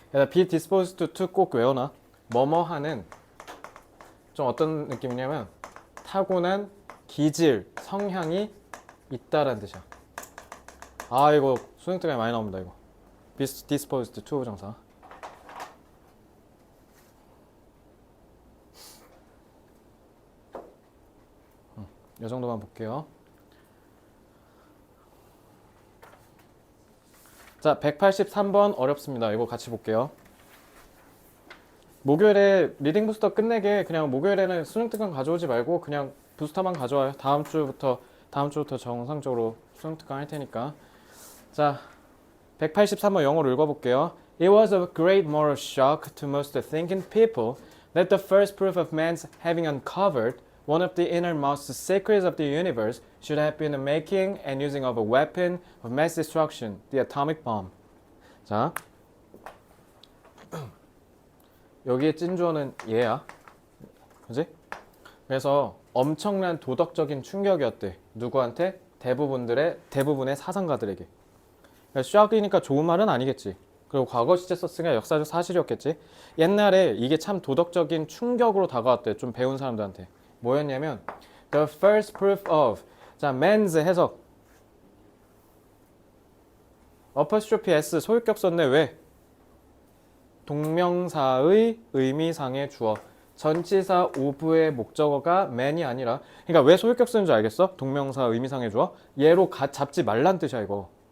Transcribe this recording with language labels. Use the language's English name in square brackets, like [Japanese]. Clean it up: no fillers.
[Korean] be disposed to 꼭 외워놔. 뭐뭐 하는 좀 어떤 느낌이냐면 타고난 기질, 성향이 있다라는 뜻이야. 아 이거 수능 때문에 많이 나옵니다. 이거 be disposed to 부정사. 이 정도만 볼게요. 자, 183번 어렵습니다. 이거 같이 볼게요. 목요일에 리딩 부스터 끝내게 그냥 목요일에는 수능 특강 가져오지 말고 그냥 부스터만 가져와요. 다음 주부터 정상적으로 수능 특강 할 테니까. 자, 183번 영어로 읽어볼게요. [English] It was a great moral shock to most thinking people that the first proof of man's having uncovered one of the innermost secrets of the universe should have been the making and using of a weapon of mass destruction, the atomic bomb. [Korean] 자, 여기에 찐주어는 얘야. 그지? 그래서 엄청난 도덕적인 충격이었대. 누구한테? 대부분의 사상가들에게. 쇼크이니까 좋은 말은 아니겠지. 그리고 과거 시제 썼으니까 역사적 사실이었겠지. 옛날에 이게 참 도덕적인 충격으로 다가왔대. 좀 배운 사람들한테. 뭐였냐면 [English] The first proof of. [Korean] 자, man's 해석. apostrophe s 소유격 썼네. 왜? 동명사의 의미상의 주어. 전치사 of의 목적어가 man이 아니라. 그러니까 왜 소유격 쓰는 줄 알겠어? 동명사 의미상의 주어. 얘로 잡지 말란 뜻이야 이거.